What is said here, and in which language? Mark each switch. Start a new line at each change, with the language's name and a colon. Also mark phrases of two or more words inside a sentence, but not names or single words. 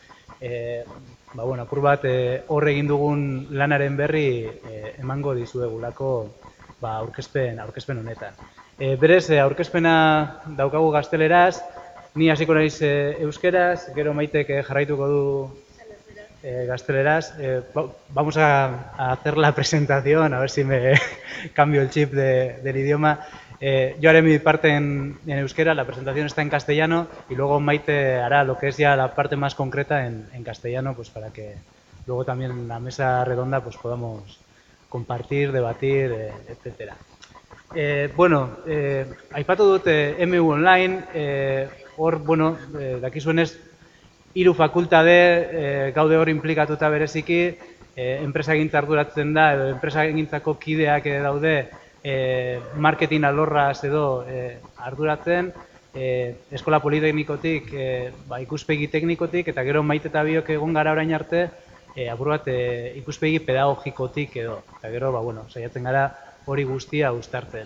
Basque: Apur bat hor egin dugun lanaren berri emango dizuegulako aurkezpen honetan. Berez, aurkezpena daukagu gazteleraz, ni hasiko naiz euskeraz, gero Maitek jarraituko du gazteleraz.
Spanish: Vamos a hacer la presentación, a ver si me cambio el chip del idioma. Yo haré mi parte en euskera, la presentación está en castellano y luego Maite hará lo que es ya la parte más concreta en castellano, pues para que luego también en la mesa redonda pues podamos compartir, debatir, etcétera.
Basque: Aipatu dut MU Online, hor, dakizuenez, 3 fakultate gaude hor inplikatuta bereziki, enpresagintza arduratzen da, edo enpresagintzako kideak daude marketing alorraz edo arduratzen, eskola politeknikotik, ikuspegi teknikotik, eta gero Maite eta biok egon gara orain arte, apur bat ikuspegi pedagogikotik edo, eta gero, saiatzen gara hori guztia uztartzen.